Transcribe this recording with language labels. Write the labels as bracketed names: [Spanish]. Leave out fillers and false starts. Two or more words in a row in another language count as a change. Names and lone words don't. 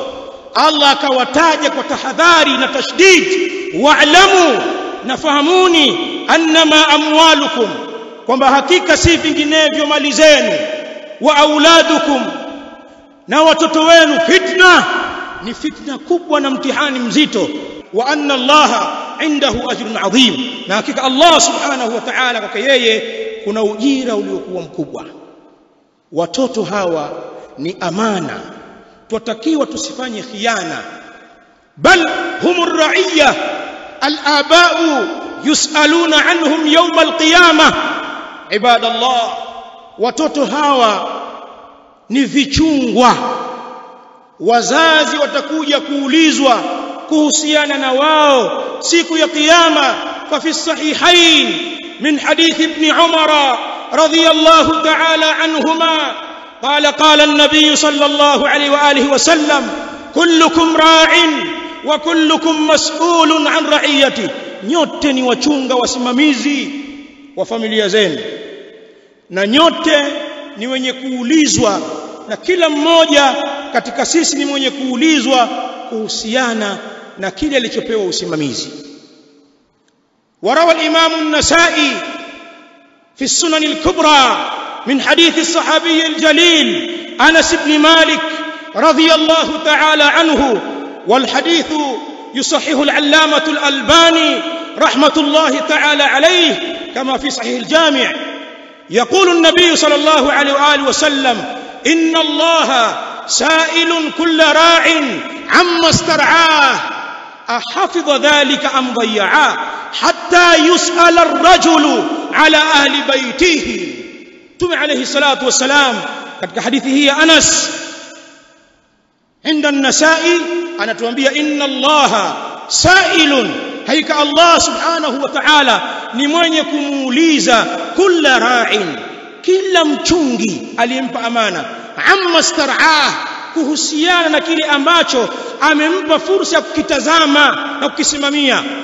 [Swahili] Allah akawataja kwa tahadhari na tashdid, wa'lamu, nafahamuni, [Arabic] أنما أموالكم, [Swahili] kwamba hakika si vinginevyo mali zenu, [Arabic] وأولادكم, [Swahili] na watoto wenu, fitna, ni fitna kubwa na mtihani mzito, [Arabic] وأن الله عنده أجر عظيم, [Swahili] na hakika Allah [Arabic] سبحانه وتعالى [Swahili] kwake yeye kuna ujira uliokuwa mkubwa. Watoto hawa ni amana, twatakiwa tusifanye khiana. [Arabic] بل هم رعية الآباء يسألون عنهم يوم القيامة. [Swahili] Ibadallah, watoto hawa ni vichungwa, wazazi watakuja kuulizwa kuhusiana na wao siku ya kiyama. [Arabic] ففي الصحيحين من حديث ابن عمر رضي الله تعالى عنهما قال النبي صلى الله عليه وآله وسلم كلكم راع وكلكم مسؤول عن رعيته. [Swahili] Nyote ni wachunga wasimamizi wa familia zenu, na nyote ni wenye kuulizwa, na kila mmoja katika sisi ni mwenye kuulizwa kuhusiana na kile alichopewa usimamizi. [Arabic] ورواه الإمام النسائي في السنن الكبرى من حديث الصحابي الجليل أنس بن مالك رضي الله تعالى عنه والحديث يصحح العلامة الألباني رحمة الله تعالى عليه كما في صحيح الجامع. يقول النبي صلى الله عليه وآله وسلم إن الله سائل كل راع عما استرعاه أحفظ ذلك أم ضيعاه حتى يسأل الرجل على أهل بيته. تم عليه الصلاة والسلام [Swahili] katika hadithi hii Anas [Arabic] عند النسائي [Swahili] anatuambia [Arabic] إن الله سائل, [Swahili] haika Allah [Arabic] سبحانه وتعالى [Swahili] ni mwenye kumuuliza kila ra'in, kila mchungi aliyempa amana, [Arabic] عما استرعاه, [Swahili] kuhusiana na kile ambacho amempa fursa ya kukitazama na kukisimamia.